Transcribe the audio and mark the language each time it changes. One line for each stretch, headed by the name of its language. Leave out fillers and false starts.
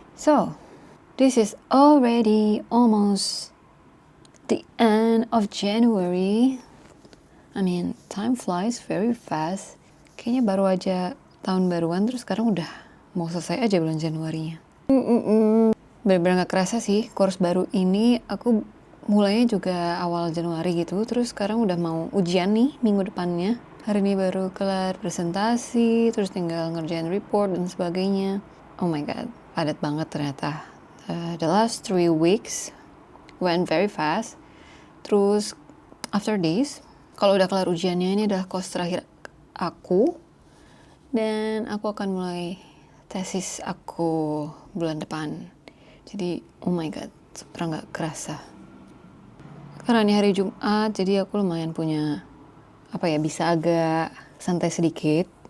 English: So this is already almost the end of January. I mean, time flies very fast.
Indonesian: Kayaknya baru aja tahun baruan, terus sekarang udah mau selesai aja bulan Januarinya. Bener-bener gak kerasa sih, course baru ini aku mulainya juga awal Januari gitu, terus sekarang udah mau ujian nih minggu depannya. Hari ini baru kelar presentasi, terus tinggal ngerjain report dan sebagainya.
English: Oh my god,
Indonesian: padat banget ternyata.
English: The last 3 weeks went very fast.
Indonesian: Terus
English: after this,
Indonesian: kalau udah kelar ujiannya, ini adalah course terakhir aku. Dan aku akan mulai tesis aku bulan depan. Jadi,
English: oh my god,
Indonesian: sebenarnya gak kerasa. Karena ini hari Jumat, jadi aku lumayan punya, bisa agak santai sedikit.